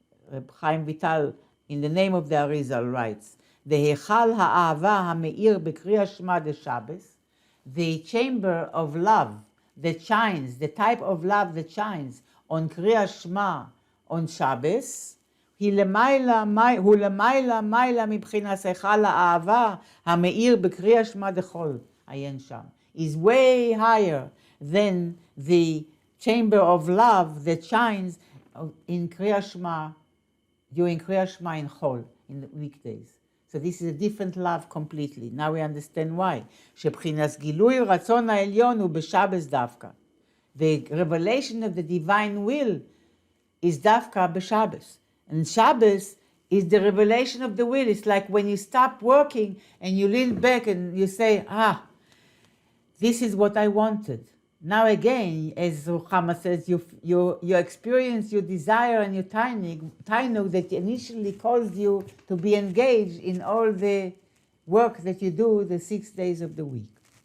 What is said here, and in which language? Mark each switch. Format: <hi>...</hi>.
<he>Reb Chaim Vital, in the name of the Arizal, writes, והיכל האהבה המאיר בקריאת שמע דשבס,</he> <en>the chamber of love that shines, the type of love that shines on קריאת שמע on Shabbos,</en> <he>הוא למעלה מעלה מבחינת היכל האהבה המאיר בקריאת שמע דחול.</he> <en>Is way higher than the chamber of love that shines in Kriya Shema, during Kriya Shema in Chol, in the weekdays. So this is a different love completely. Now we understand why.</en> <he>שבחינת גילוי רצון העליון הוא בשבס דווקא.</he> <en>The revelation of the divine will is דווקא בשבס. And Shabbos is the revelation of the will. It's like when you stop working and you lean back and you say, this is what I wanted. Now again, as Ruchama says, you experience your desire and your tainug that initially caused you to be engaged in all the work that you do the 6 days of the week.</en>